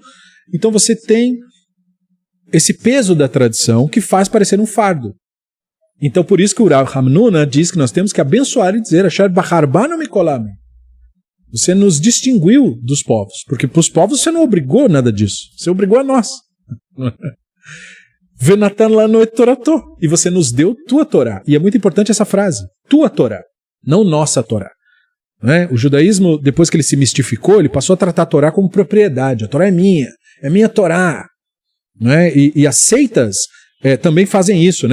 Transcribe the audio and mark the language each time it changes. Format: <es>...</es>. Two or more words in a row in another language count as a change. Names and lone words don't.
<pt>Então você tem esse peso da tradição que faz parecer um fardo. Então por isso que o Rav Hamnuna diz que nós temos que abençoar e dizer</pt> <he>אשר בחר בנו מכל העמים.</he> <pt>Você nos distinguiu dos povos. Porque para os povos você não obrigou nada disso. Você obrigou a nós.</pt> <he>ונתן לנו את תורתו.</he> <pt>E você nos deu tua Torá. E é muito importante essa frase. Tua Torá. Não nossa Torá. Né? O judaísmo, depois que ele se mistificou, ele passou a tratar a Torá como propriedade. A Torá é minha Torá. Né? E as seitas também fazem isso.</pt>